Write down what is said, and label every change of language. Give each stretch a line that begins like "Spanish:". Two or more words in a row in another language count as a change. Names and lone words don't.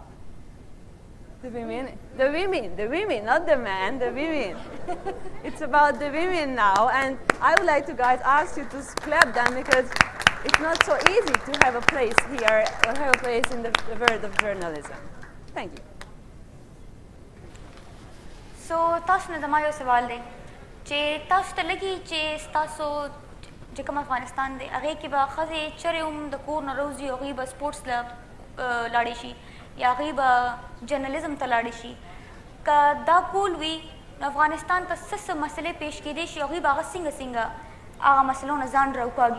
English: The women, not the men, the women. It's about the women now, and I would like to ask you to clap them, because it's not so easy to have a place here or have a place in the world of journalism. Thank you.
Pashto: So تاسو نه زما یو سوال دی چې تاسو ته لګي چې تاسو چې کوم افغانستان دی هغې کې به ښځې چرې هم د کور نه روزي، هغوی به سپورټس له لاړې شي یا هغوی به جرنلزم ته لاړې شي. که دا کول وي نو افغانستان ته څه مسلې پیش کېدی شي، هغوی به هغه څنګه هغه مسلو نه ځان راوکاږي.